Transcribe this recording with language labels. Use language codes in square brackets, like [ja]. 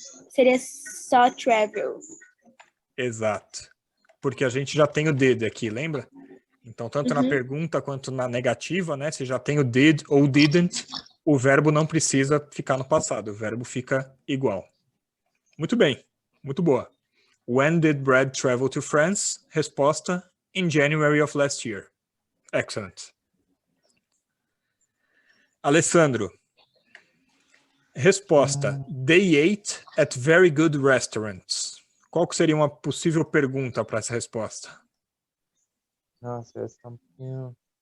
[pt] Seria só travel. Exato. Porque a gente já tem o did aqui, lembra? Então, tanto na pergunta quanto na negativa, né? Se já tem o did ou didn't, o verbo não precisa ficar no passado. O verbo fica igual. Muito bem. Muito boa. [en] When did Brad travel to France? Resposta: in January of last year. Excellent. [pt] Alessandro. Resposta: [en] they ate at very good restaurants. [pt] Qual que seria uma possível pergunta para essa resposta? Nossa, essa tá um pouquinho...